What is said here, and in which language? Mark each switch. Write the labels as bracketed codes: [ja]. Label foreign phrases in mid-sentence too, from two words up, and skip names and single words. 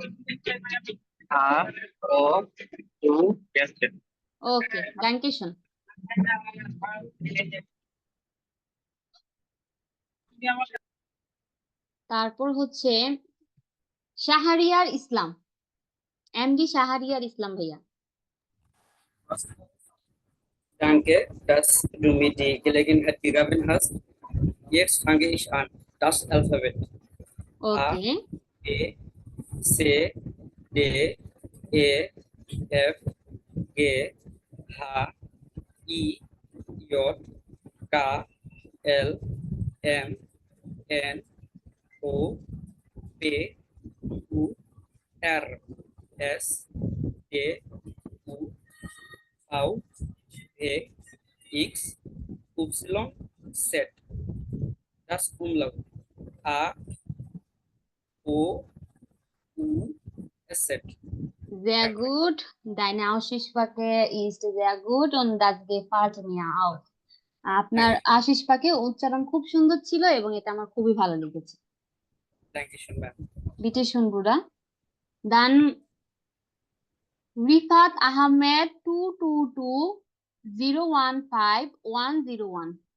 [de] A, O, U, Es, Zett. [bn] ওকে ডাঙ্কেশন তারপর হচ্ছে শাহরিয়ার ইসলাম এমডি শাহরিয়ার ইসলাম ভাইয়া [de] Danke, dass du mir die Gelegenheit gegeben hast. Jetzt fange ich an. Das Alphabet. ওকে A, B, C, D, E, F, G, H, I, J, K, L, M, N, O, P, Q, R, S, T, U, V, W, X, Y, Z. Das Umlaut. A, O, U, Z. sehr gut deine Aussprache ist sehr gut und das gefällt mir auch [bn] আপনার আশিস পাকে উচ্চারণ খুব সুন্দর ছিল এবং এটা আমার খুবই ভালো লেগেছে [de] Dankeschön, ma'am. bitte schön Bruder dann রিফাত আহমেদ 222015101